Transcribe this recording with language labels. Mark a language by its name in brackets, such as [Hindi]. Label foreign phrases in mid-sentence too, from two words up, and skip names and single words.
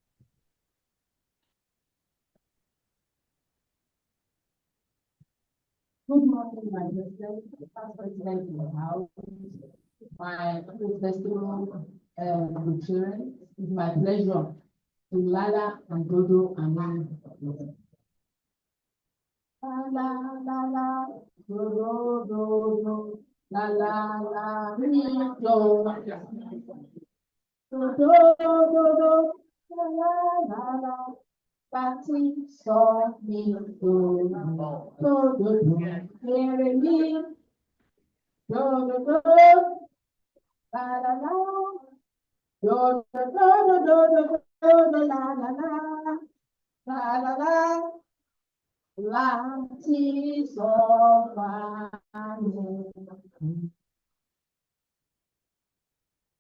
[English] Good morning, my president, past president in the house, my festival children. It's my pleasure to Lala and Dodo and Mami. La la la, Dodo, Dodo, la la la, Dodo, Dodo, Dodo, la la la. Party saw me go, hear me, go, la la la, la la la, party saw me.